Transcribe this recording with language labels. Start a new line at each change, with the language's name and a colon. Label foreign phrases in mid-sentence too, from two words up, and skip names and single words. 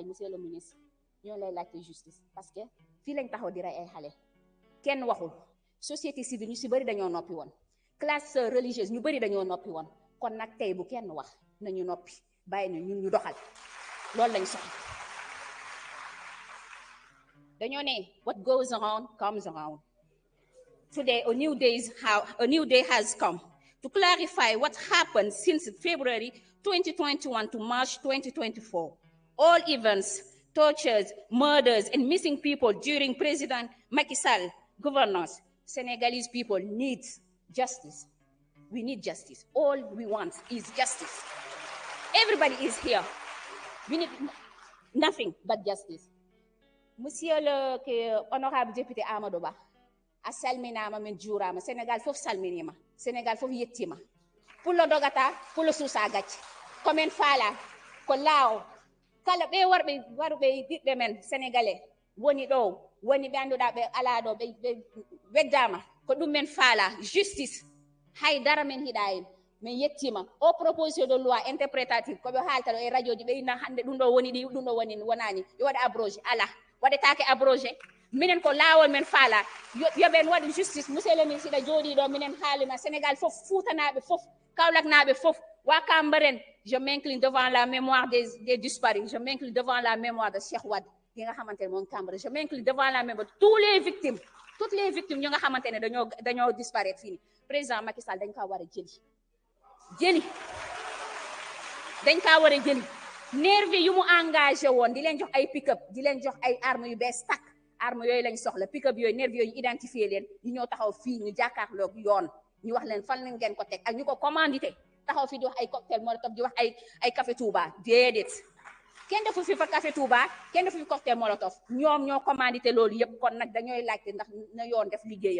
French: Monsieur le ministre,
Wolof: ñoo lay laajte justice
French: parce que
Wolof: fii lañ taxaw di rey ay xale kenn waxul.
French: Société civile
Wolof: ñu ci bëri dañoo noppi woon,
French: classe religieuse
Wolof: ñu bëri dañoo noppi woon, kon nag tey bu kenn wax nañu noppi bàyyi ñu ñun ñu doxal loolu lañ soxla. dañoo ne
English: what goes around comes around. Today a new day has come to clarify what happened since February 2021 to March 2024. All events, tortures, murders, and missing people during President Macky Sall governance. Senegalese people need justice. We need justice. All we want is justice. Everybody is here. We need nothing but justice.
French: Monsieur le honorable député
Fula: Amadou Ba, a salminama min juurama Sénégal fof salminima, Sénégal fof yettima. Pullo dogata, pullo suusa gacce. Komin faala ko laaw kala ɓe warɓe ɓiɓɓe men sénégalais woni ɗo, woni ɓe annduɗa ɓe ala ɗo ɓe weddama ko ɗum men faala justice. Haydara men hiɗa hen min yettima. O
French: proposition de loi interprétative
Fula: koɓe haalta ɗo e radio ji ɓe inna hande ɗum ɗo woni ɗi ɗum ɗo woni wonani yo waɗa abrogé. Ala waɗetake abrogé. Minen ko laawol men faala yoɓen waɗi justice.
French: Monsieur le ministre
Fula: siɗa jooɗi ɗo minen haalima Sénégal fof, Fuutanaɓe fof, Kaolaknaɓe fof, wa Cambérène.
French: Je m'incline devant la mémoire des disparus. Je m'incline devant la mémoire de Cheikh Wade
Wolof: yi nga xamante ne moom Cambérène.
French: Je m'incline devant la mémoire de toutes les victimes
Wolof: ñu nga xamante ne dañoo disparaître fii nii. Président Macky Sall dañ kaa war a jëli dañ kaa war a jëli. Nervi yu mu engagé woon di leen jox ay pick-up di leen jox ay armes yu bees takk, armes yooyu lañ soxla. Pick-up yooyu nervi yooyu ñu identifié leen ñu ñëw taxaw fii ñu jàkkaarloog yoon ñu wax leen fan lañ ngeen ko teg ak ñu ko commandité taxaw fii di wax ay
French: cocktail molotov
Wolof: di wax ay café Touba. Déedéet kenn defu fi fa café Touba, kenn defu fi
French: cocktail molotov.
Wolof: ñoom ñoo commandité loolu yëpp. kon nag dañooy laajte ndax na yoon def liggéeyam.